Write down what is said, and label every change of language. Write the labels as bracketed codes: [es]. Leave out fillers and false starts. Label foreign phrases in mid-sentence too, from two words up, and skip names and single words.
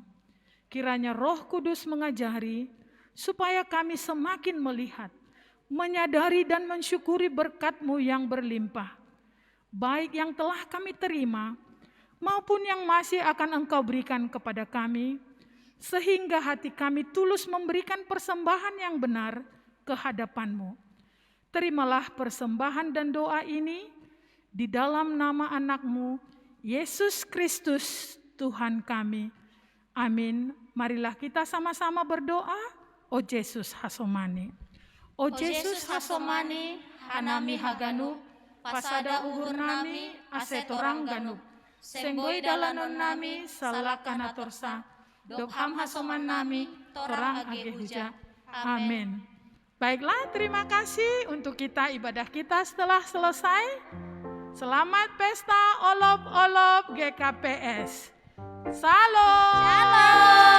[id] Kiranya Roh Kudus mengajari supaya kami semakin melihat, menyadari dan mensyukuri berkat-Mu yang berlimpah, baik yang telah kami terima maupun yang masih akan Engkau berikan kepada kami, sehingga hati kami tulus memberikan persembahan yang benar ke hadapan-Mu. Terimalah persembahan dan doa ini di dalam nama anak-Mu, Yesus Kristus Tuhan kami. Amin. Marilah kita sama-sama berdoa. [bts] O Yesus Hasomani. O Yesus Hasomani, hanami haganu, pasada uhur nami, asetorang ganu. Senggoi dalanon nami, salakana torsa, dobham hasoman nami, torang age huja. Amin. [id] Baiklah, terima kasih untuk kita ibadah kita setelah selesai. Selamat pesta olop-olop GKPS. Salam. Shalom.